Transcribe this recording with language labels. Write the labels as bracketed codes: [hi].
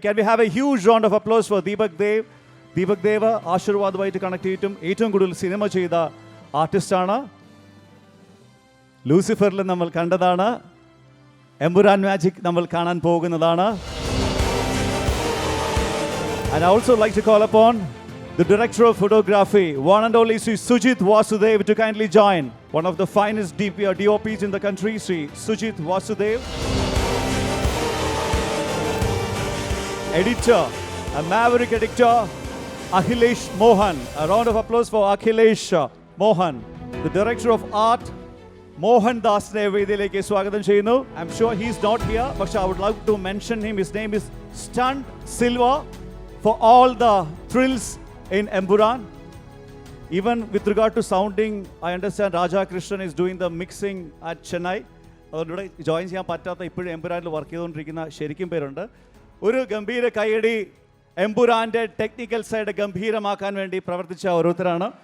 [en] can we have a huge round of applause for [ml] Deepak Dev. Deepak Dev ആശീർവാദുമായിട്ട് connect ചെയ്തിട്ടും ഏറ്റവും കൂടുതൽ cinema ചെയ്ത ആർട്ടിസ്റ്റാണ്. ലൂസിഫറിൽ നമ്മൾ കണ്ടതാണ്, എമ്പുരാൻ മാജിക് നമ്മൾ കാണാൻ പോകുന്നതാണ്. [en] And I also like to call upon the director of photography, one and only Sri Sujit Vasudev, to kindly join. One of the finest DOPs in the country, Sri Sujit Vasudev. Editor, a maverick editor, Akhilesh Mohan. A round of applause for Akhilesh Mohan. The director of art, Mohan Dasne [ml] വേദിയിലേക്ക് സ്വാഗതം ചെയ്യുന്നു. [en] I'm sure he's not here, but I would like to mention him. His name is Stunt Silva for all the thrills in Emburan. Even with regard to sounding, I understand Raja Krishnan is doing the mixing at Chennai. [ml] അതുകൊണ്ട് join ചെയ്യാൻ പറ്റാത്ത ഇപ്പോഴും എമ്പുരാനിൽ work ചെയ്തുകൊണ്ടിരിക്കുന്ന ശരിക്കും പേരുണ്ട്. ഒരു ഗംഭീര കൈയടി എമ്പുരാൻ്റെ ടെക്നിക്കൽ സൈഡ് ഗംഭീരമാക്കാൻ വേണ്ടി പ്രവർത്തിച്ച ഓരോരുത്തരാണ്.